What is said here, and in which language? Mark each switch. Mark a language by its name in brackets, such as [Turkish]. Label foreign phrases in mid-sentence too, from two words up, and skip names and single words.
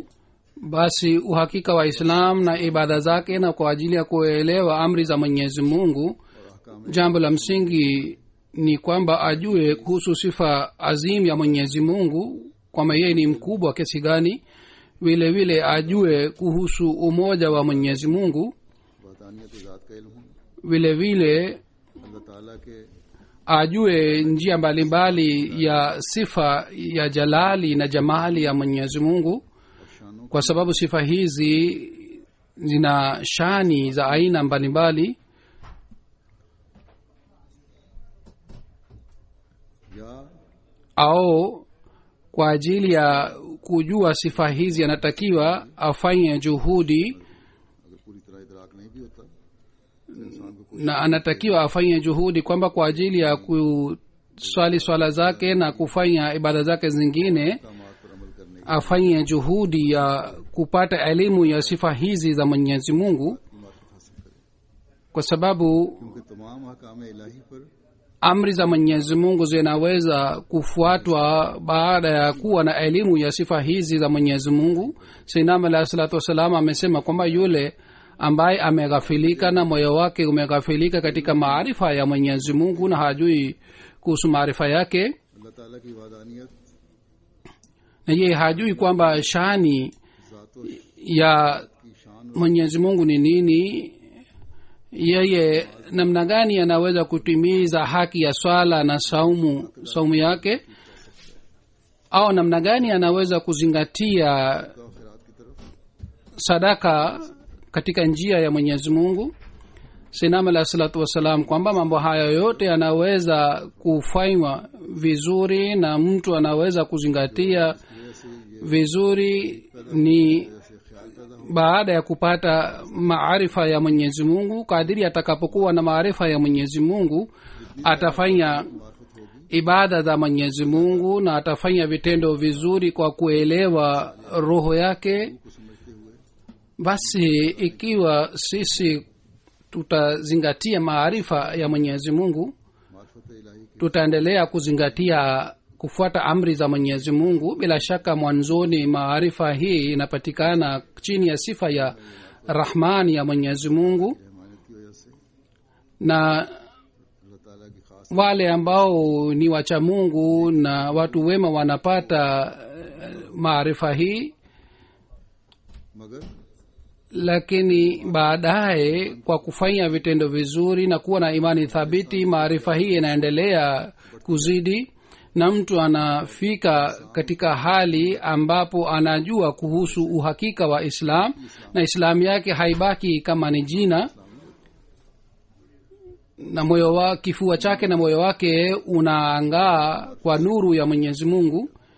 [Swahili] Basi uhakika wa Islam na ibada zake, na kwa ajili ya kuelewa amri za Mwenyezi Mungu, jambo la msingi ni kwamba ajue kuhusu sifa azim ya Mwenyezi Mungu, kwamba yeye ni mkubwa kiasi gani. Vile vile ajue kuhusu umoja wa Mwenyezi Mungu. [Urdu] وحدانیت ذات کا علم ہو. [Swahili] Vile vile [Urdu] اللہ تعالیٰ کے [Swahili] ajue njia mbalimbali ya sifa ya jalali na jamali ya Mwenyezi Mungu, [Urdu] اور شانوں [Swahili] kwa sababu sifa hizi zina shani za aina mbalimbali. [Urdu] या [Swahili] Au kwa ajili ya kujua sifa hizi anatakiwa afanye juhudi, [Urdu] اگر پوری طرح ادراک نہیں بھی ہوتا تو انسان کو [Swahili] na anatakiwa afanye juhudi kwamba kwa ajili ya kuswali swala zake na kufanya ibada zake zingine, [Urdu] احکامات پر عمل کرنے [Swahili] afanye juhudi ya kupata elimu ya sifa hizi za Mwenyezi Mungu, [Urdu] کی معرفت حاصل کرے, [Swahili] kwa sababu [Urdu] کیونکہ تمام احکام الٰہی پر [Swahili] amri za Mwenyezi Mungu zinaweza kufuatwa baada ya kuwa na elimu ya sifa hizi za Mwenyezi Mungu. Sayyidina [Arabic] عليه الصلاة والسلام [Swahili] amesema kwamba yule ambaye ameghafilika na moyo wake umeghafilika katika maarifa ya Mwenyezi Mungu na hajui kuhusu maarifa yake, [Urdu] اللہ تعالیٰ کی وحدانیت [Swahili] na yeye hajui kwamba shani [Urdu] ज़ातो [Swahili] ya [Urdu] کی شان [Swahili] Mwenyezi Mungu ni nini, yeye namna gani anaweza kutimiza haki ya swala na saumu yake, au namna gani anaweza kuzingatia [Urdu] اور خیرات کی طرف [Swahili] sadaka katika njia ya Mwenyezi Mungu. Sayyidina [Arabic] عليه الصلاة والسلام [Swahili] kwamba mambo haya yote yanaweza kufanywa vizuri na mtu anaweza kuzingatia vizuri ni baada ya kupata maarifa ya Mwenyezi Mungu. Kadiri atakapokuwa na maarifa ya Mwenyezi Mungu, atafanya ibada za Mwenyezi Mungu na atafanya vitendo vizuri kwa kuelewa roho yake. Basi ikiwa sisi tutazingatia maarifa ya Mwenyezi Mungu, [Urdu] معرفت الٰہی کی [Swahili] tutaendelea kuzingatia kufuata amri za Mwenyezi Mungu. Bila shaka mwanzoni maarifa hii inapatikana chini ya sifa ya Rahman ya Mwenyezi Mungu, [Urdu] رحمانیت کی وجہ سے [Swahili] na [Urdu] اللہ تعالیٰ کی خاص [Swahili] wale ambao ni wacha Mungu na watu wema wanapata maarifa hii, [Urdu] मगर [Swahili] lakini baadaye kwa kufanya vitendo vizuri na kuwa na imani thabiti, maarifa hii inaendelea kuzidi na mtu anafika katika hali ambapo anajua kuhusu uhakika wa Islam, na Islamu yake haibaki kama ni jina, na moyo wa kifua chake na moyo wake unaangaa kwa nuru ya Mwenyezi Mungu.